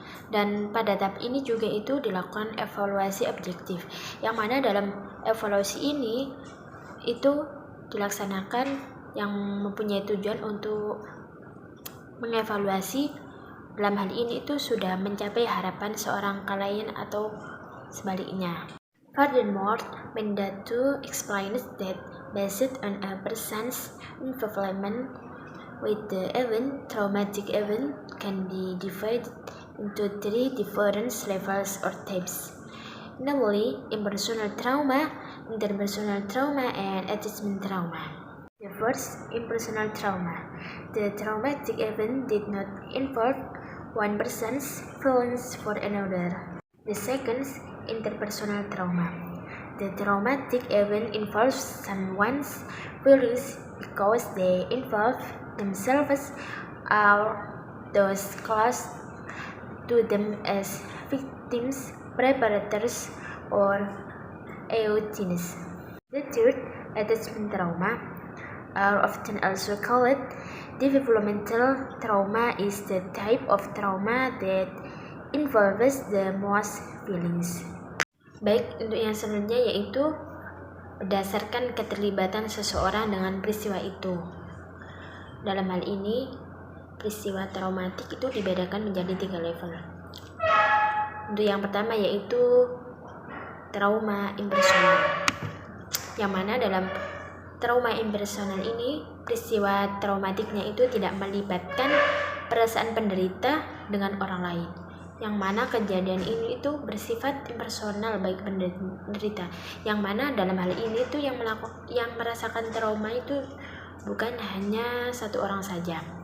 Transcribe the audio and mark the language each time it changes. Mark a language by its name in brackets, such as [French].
[Indonesian] Dan pada tahap ini juga itu dilakukan evaluasi objektif, yang mana dalam evaluasi ini itu dilaksanakan yang mempunyai tujuan untuk mengevaluasi dalam hal ini itu sudah mencapai harapan seorang klien atau sebaliknya. [English] Furthermore, Mendatu explains that based on a person's involvement with the event, traumatic event can be divided into 3 different levels or types, namely impersonal trauma, interpersonal trauma, and attachment trauma. The first, impersonal trauma. The traumatic event did not involve one person's feelings for another. The second, interpersonal trauma. The traumatic event involves someone's feelings because they involve themselves or those close to them as victims, preparators, or audiences. The third, attachment trauma, are often also called developmental trauma, is the type of trauma that involves the most feelings. [Indonesian] Baik, untuk yang selanjutnya yaitu berdasarkan keterlibatan seseorang dengan peristiwa itu. Dalam hal ini, peristiwa traumatik itu dibedakan menjadi 3 level. Untuk yang pertama yaitu trauma impersonal, yang mana dalam trauma impersonal ini, peristiwa traumatiknya itu tidak melibatkan perasaan penderita dengan orang lain, yang mana kejadian ini itu bersifat impersonal baik penderita, yang mana dalam hal ini tuh yang merasakan trauma itu bukan hanya satu orang saja.